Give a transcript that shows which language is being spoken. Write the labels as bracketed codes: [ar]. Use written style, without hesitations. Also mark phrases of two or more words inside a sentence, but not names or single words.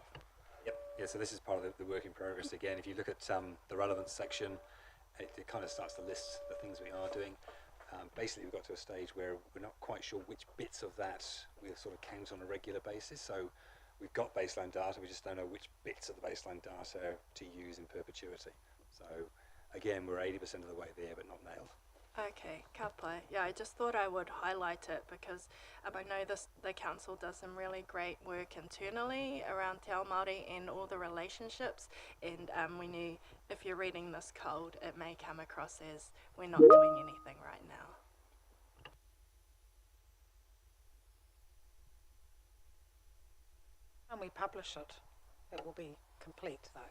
[en] Yep, yeah, so this is part of the work in progress again. If you look at the relevance section, it kind of starts to list the things we are doing. Basically, we've got to a stage where we're not quite sure which bits of that we'll sort of count on a regular basis. So we've got baseline data, we just don't know which bits of the baseline data to use in perpetuity. So again, we're 80% of the way there, but not nailed. [mi] Okay, ka pai. [en] Yeah, I just thought I would highlight it because I know the council does some really great work internally around [mi] Te Ao Māori [en] and all the relationships, and we knew if you're reading this cold, it may come across as we're not doing anything right now. When we publish it, it will be complete though.